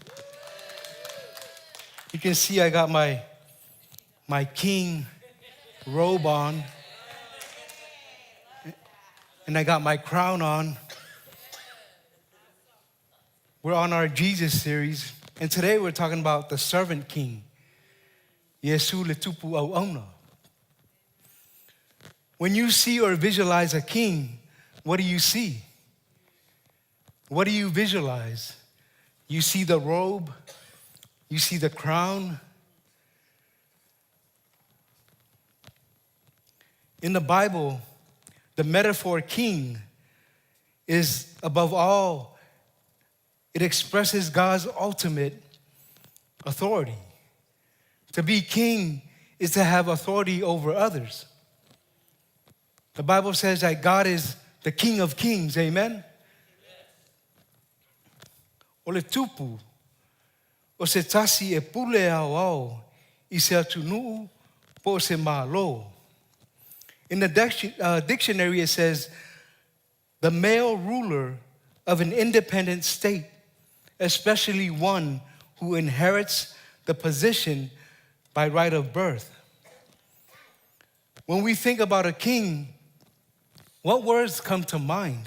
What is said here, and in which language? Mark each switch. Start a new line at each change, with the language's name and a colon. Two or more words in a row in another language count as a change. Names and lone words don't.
English: You can see I got my king robe on. And I got my crown on. We're on our Jesus series. And today we're talking about the servant king.
Samoan: Yesu letupu au ona.
English: When you see or visualize a king, what do you see? What do you visualize? You see the robe, you see the crown. In the Bible, the metaphor king is above all, it expresses God's ultimate authority. To be king is to have authority over others. The Bible says that God is the King of Kings, amen?
Samoan: O le tupu, o se tasi e pule au au, I se atunuu po se malo.
English: In the dictionary, it says, the male ruler of an independent state, especially one who inherits the position by right of birth. When we think about a king, what words come to mind?